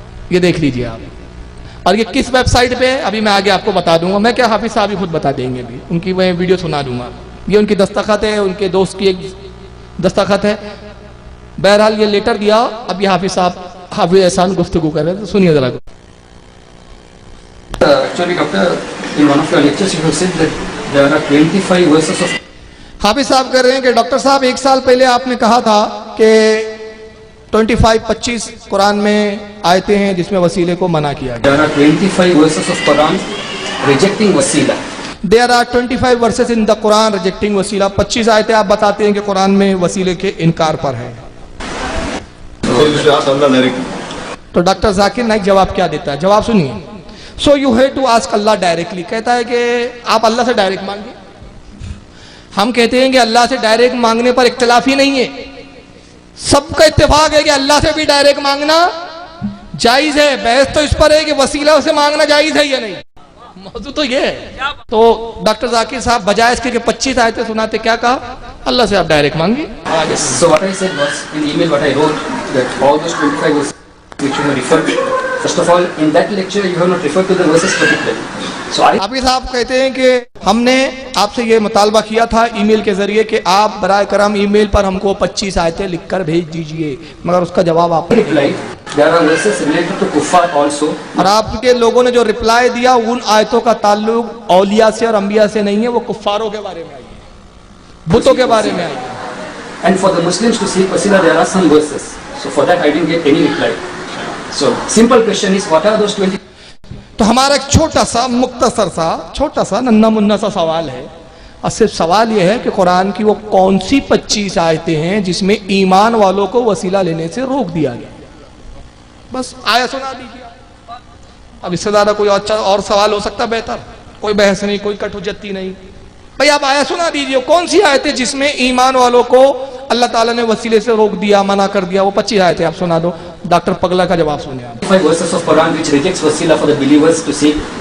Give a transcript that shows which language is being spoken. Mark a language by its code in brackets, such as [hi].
[ur] یہ دیکھ لیجیے آپ، اور یہ کس ویب سائٹ پہ ہے ابھی میں آگے آپ کو بتا دوں گا، میں کیا حافظ صاحب ہی خود بتا دیں گے، بھی ان کی میں ویڈیو سنا دوں گا، یہ ان کی دستخط ہے، ان کے دوست کی ایک دستخط ہے۔ بہرحال یہ لیٹر دیا، اب یہ حافظ صاحب حافظ احسان گفتگو کر رہے ہیں، تو سنیے ذرا۔ [en] Actually, doctor, in one of your lectures you have said that there are 25 verses of [ur] حافظ صاحب کہہ رہے ہیں کہ ڈاکٹر صاحب ایک سال پہلے آپ نے کہا تھا کہ 25 قرآن میں آیتیں ہیں جس میں وسیلے کو منع کیا گیا۔ [en] there are 25 verses of Quran rejecting wasila. There are 25 verses in the Quran rejecting [ur] وسیلہ، 25 آیتیں آپ بتاتے ہیں کہ قرآن میں وسیلے کے انکار پر ہے۔ تو ڈاکٹر ذاکر نائک جواب کیا دیتا ہے، جواب سنیے۔ [en] So you have to ask Allah directly، [ur] کہتا ہے کہ آپ اللہ سے ڈائریکٹ مانگیں۔ ہم کہتے ہیں کہ اللہ سے ڈائریکٹ مانگنے پر اختلاف ہی نہیں ہے، سب کا اتفاق ہے کہ اللہ سے بھی ڈائریکٹ مانگنا جائز ہے، بحث تو اس پر ہے کہ وسیلہ سے مانگنا جائز ہے یا نہیں، موضوع تو یہ ہے۔ تو ڈاکٹر ذاکر صاحب بجائے اس کے کہ 25 آیتیں سناتے کیا کہا، اللہ سے آپ ڈائریکٹ مانگی۔ [en] So what I said was in the email what I wrote that all those 25 verses which you have referred to, first of all in that lecture you have not referred to the verses particularly. So I [ur] حافظ صاحب کہتے ہیں کہ ہم نے آپ سے یہ مطالبہ کیا تھا ای میل کے ذریعے کہ آپ برائے کرم ای میل پر ہم کو 25 آیتیں لکھ کر بھیج دیجئے، مگر اس کا جواب آپ نے [en] replied there are verses related to kuffar also. [ur] اور آپ کے لوگوں نے جو رپلائی دیا ان آیتوں کا تعلق اولیاء سے اور انبیاء سے نہیں ہے، وہ کفاروں کے بارے میں آئی ہے، بتوں کے بارے میں آئی ہے۔ [en] And for the Muslims to seek wasila there are some verses. So for that I didn't get any reply. So simple question is what are those 20? [ur] تو ہمارا ایک چھوٹا سا مختصر سا چھوٹا سا ننھا منھا سا سوال ہے، اور صرف سوال یہ ہے کہ قرآن کی وہ کون سی 25 آیتیں ہیں جس میں ایمان والوں کو وسیلہ لینے سے روک دیا گیا، بس آیا سنا دیجیے۔ اب اس سے زیادہ کوئی اچھا اور سوال ہو سکتا بہتر، کوئی بحث نہیں، کوئی کٹ حجتی نہیں، بھائی آپ آیا سنا دیجیے کون سی آیتیں جس میں ایمان والوں کو اللہ تعالیٰ نے وسیلے سے روک دیا، منع کر دیا، وہ 25 آیتیں آپ سنا دو۔ ڈاکٹر پگلا کا جواب سنیں آپ۔ [en] 25 verses of Quran which rejects wasila for the believers to seek